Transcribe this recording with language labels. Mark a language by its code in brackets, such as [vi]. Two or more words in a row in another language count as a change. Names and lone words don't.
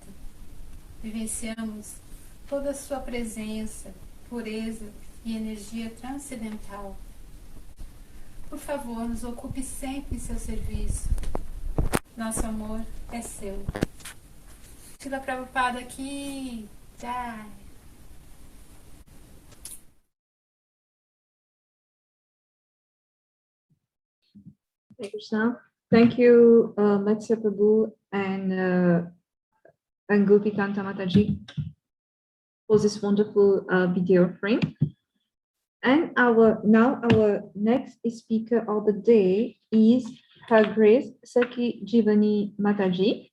[pt] Vivenciamos toda a sua presença, pureza e energia transcendental. Por favor, nos ocupe sempre em seu serviço. Nosso amor é seu. Srila Prabhupada aqui. [sa] Jai. Hare Krishna. [en] Thank you, Matsya Prabhu and Gopikanta Mataji for this wonderful video frame. And our next speaker of the day is Her Grace 𝐶𝐤𝐬𝐬 Mataji.